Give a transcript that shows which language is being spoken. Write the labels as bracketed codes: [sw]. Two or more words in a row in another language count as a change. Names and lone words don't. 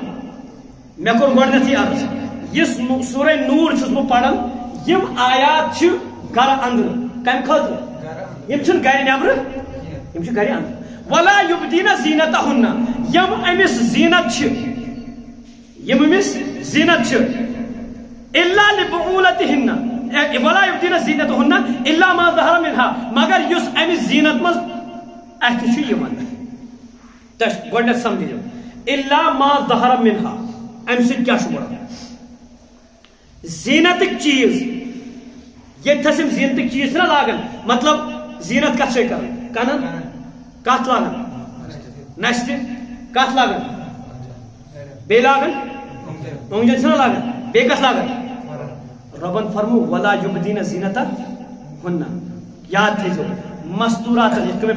[ks] مےٚ کوٚر گۄڈنیٚتھٕے عرض یُس سورہ نوٗر چھُس بہٕ پران یم آیات چھِ گرٕ اندر کم خاطر یم چھن گھر نبر یم چھ گھر اندر [ar] ولا یبدین زینتہن [ks] یم امس زینت چھ یم امس زینت چھ [ar] الا لبعولتہن ولا یبدین زینتہن الا ما ظہر منها [ks] مگر یس امس زینت مز اتھ چھ یمن تس گڈ سمجھو [ar] الا ما ظہر [ks] منها ام سۭتۍ کیٛاہ چھُ بڑان زینتٕکۍ چیٖز ییٚتھس یِم زینتٕکۍ چیٖز چھِنہ لاگان مطلب زینت کتھ جایہِ کران کنن کتھ لاگان نستہِ کتھ لاگان بیٚیہِ لاگان أنٛگجن چھِنہ لاگان بیٚیہِ کتھ لاگان رۄبن فرمو [ar] ولا یبدین زینتہن [ks] یاد تھٲیزیو مستوٗراتن یِتھ کٔنۍ مےٚ